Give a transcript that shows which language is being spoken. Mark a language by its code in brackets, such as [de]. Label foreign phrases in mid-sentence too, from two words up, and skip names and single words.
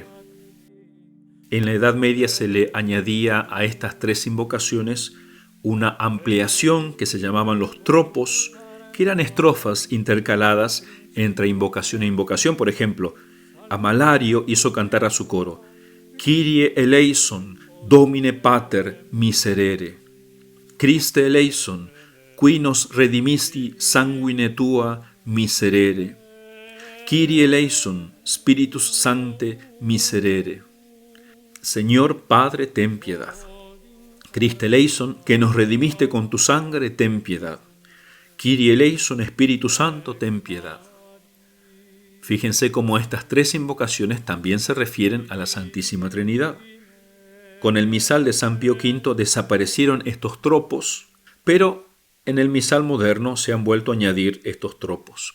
[es] En la Edad Media se le añadía a estas 3 invocaciones una ampliación que se llamaban los tropos, que eran estrofas intercaladas entre invocación e invocación. Por ejemplo, Amalario hizo cantar a su coro, [la] Kyrie eleison, Domine Pater miserere. Christe eleison, qui nos redimisti sanguine tua miserere. Kyrie eleison, Spiritus Sancte miserere. [es] Señor Padre, ten piedad. [la] Christe eleison, [es] que nos redimiste con tu sangre, ten piedad. [la] Kyrie eleison, [es] Espíritu Santo, ten piedad. Fíjense cómo estas tres invocaciones también se refieren a la Santísima Trinidad. Con el misal de San Pío V desaparecieron estos tropos, pero en el misal moderno se han vuelto a añadir estos tropos.